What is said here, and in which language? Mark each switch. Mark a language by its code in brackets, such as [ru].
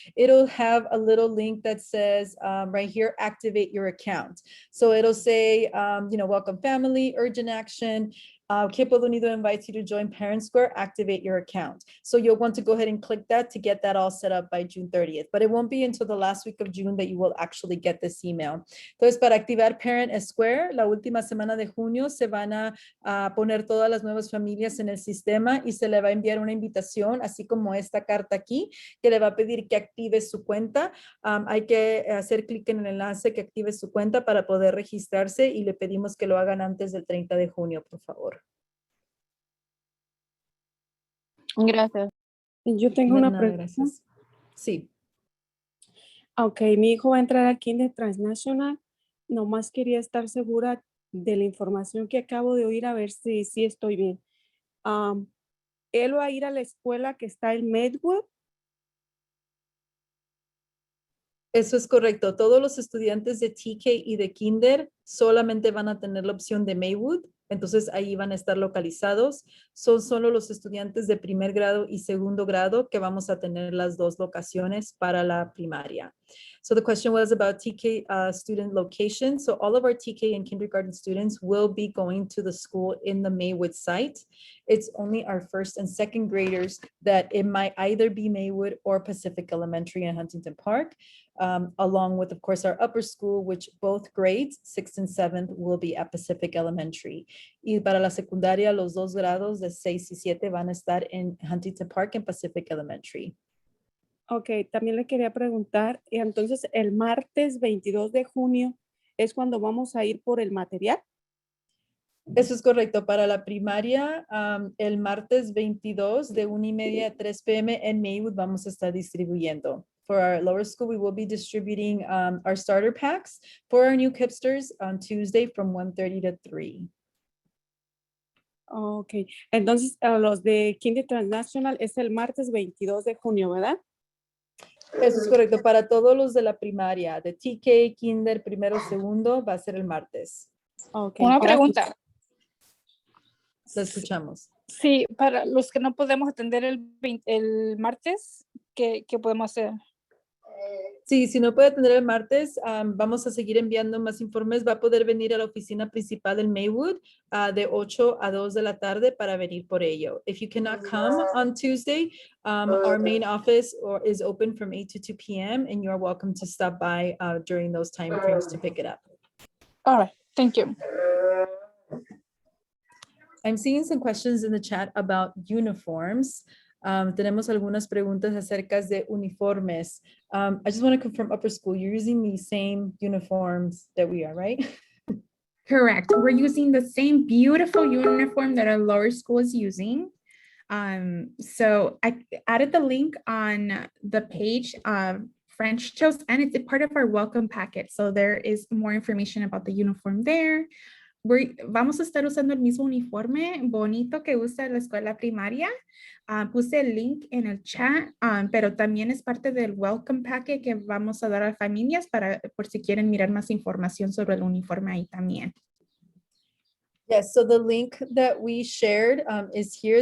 [en] It'll have a little link that says right here, activate your account. So it'll say, welcome family, urgent action. KIPP Pueblo Unido invites you to join Parent Square, activate your account. So you'll want to go ahead and click that to get that all set up by June 30th. But it won't be until the last week of June that you will actually get this email. [es] Entonces, para activar Parent Square, la última semana de junio se van a poner todas las nuevas familias en el sistema y se le va a enviar una invitación, así como esta carta aquí, que le va a pedir que active su cuenta. Hay que hacer clic en el enlace que active su cuenta para poder registrarse y le pedimos que lo hagan antes del 30 de junio, por favor. Gracias. Yo tengo una pregunta. Gracias. Sí. Ok, mi hijo va a entrar al Kinder Transnational. Nomás quería estar segura de la información que acabo de oír, a ver si estoy bien. ¿Él va a ir a la escuela que está en Medwood? Eso es correcto. Todos los estudiantes de TK y de Kinder solamente van a tener la opción de Maywood. Entonces ahí van a estar localizados. Son solo los estudiantes de primer grado y segundo grado que vamos a tener las dos locaciones para la primaria. [en] So the question was about TK student location. So all of our TK and kindergarten students will be going to the school in the Maywood site. It's only our first and second graders that it might either be Maywood or Pacific Elementary in Huntington Park, along with, of course, our upper school, which both grades, 6th and 7th, will be at Pacific Elementary. [es] Y para la secundaria, los dos grados de 6 y 7 van a estar en Huntington Park en Pacific Elementary. Ok, también le quería preguntar, entonces el martes 22 de junio es cuando vamos a ir por el material. Eso es correcto. Para la primaria, el martes 22 de 1:30 a 3 p.m. en Maywood vamos a estar distribuyendo. [en] For our lower school, we will be distributing our starter packs for our new KIPPsters on Tuesday from 1:30 to 3. [es] Ok, entonces los de Kinder Transnational es el martes 22 de junio, ¿verdad? Eso es correcto. Para todos los de la primaria, de TK, Kinder, primero, segundo, va a ser el martes. Okay, Una gracias. pregunta. Lo escuchamos. Sí, para los que no podemos atender el martes, ¿qué podemos hacer? Sí, si no puede atender el martes, vamos a seguir enviando más informes. Va a poder venir a la oficina principal en Maywood de 8 a 2 de la tarde para venir por ello. [en] If you cannot come on Tuesday, our main office is open from 8 to 2 p.m. and you are welcome to stop by during those time frames to pick it up. All right, thank you. I'm seeing some questions in the chat about uniforms. [es] Tenemos algunas preguntas acerca de uniformes. [en] I just want to confirm upper school, you're using the same uniforms that we are, right? Correct. We're using the same beautiful uniform that our lower school is using. So I added the link on the page of French Toast, and it's a part of our welcome packet. So there is more information about the uniform there. [es] Vamos a estar usando el mismo uniforme bonito que usa la escuela primaria. Puse el link en el chat, pero también es parte del welcome packet que vamos a dar a familias por si quieren mirar más información sobre el uniforme ahí también. [en] Yes, so the link that we shared is here.